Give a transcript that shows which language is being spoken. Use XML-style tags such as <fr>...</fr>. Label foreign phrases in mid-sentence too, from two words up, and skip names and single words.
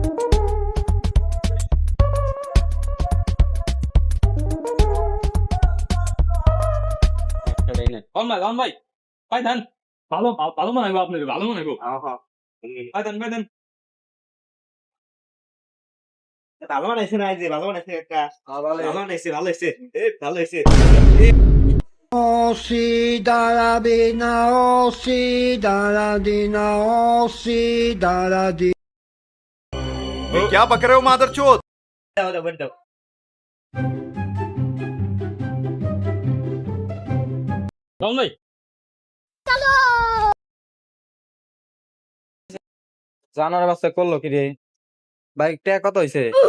<bn>লন ভাই, লন ভাই, ভাই দেন। ভালো ভালো মনে হয় আপনাকে, ভালো মনে হয়। ভাই দেন, ভাই দেন। ভালো বানাইছে না, এই যে ভালো বানাইছে একটা, ভালো বানাইছে, ভালো হয়েছে, ভালো হয়েছে। Osi darabina, osi daradina, osi daradi.</bn> <hi>क्या बक रहे हो मादरचोद?</hi> <bn>দাও দাও দাও। লন ভাই, জানার বাচ্চা করলো কি রে? বাইকটা কত হইছে?</bn>